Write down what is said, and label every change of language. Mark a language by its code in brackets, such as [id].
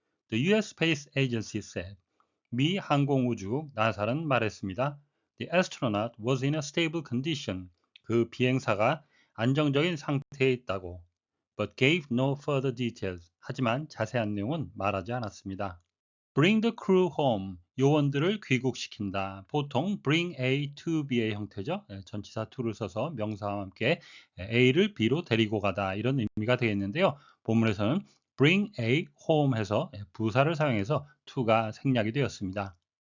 [en] The US Space Agency said. [ko] 미 항공우주국 나사는 말했습니다. [en] The astronaut was in a stable condition. [ko] 그 비행사가 안정적인 상태에 있다고. [en] But gave no further details. [ko] 하지만 자세한 내용은 말하지 않았습니다. [en] Bring the crew home. [ko] 요원들을 귀국시킨다. 보통 [en] bring A to B [ko] 의 형태죠. 전치사 to를 써서 명사와 함께 A를 B로 데리고 가다 이런 의미가 되겠는데요. 본문에서는 [en] bring A home [ko] 해서 부사를 사용해서 to가 생략이 되었습니다.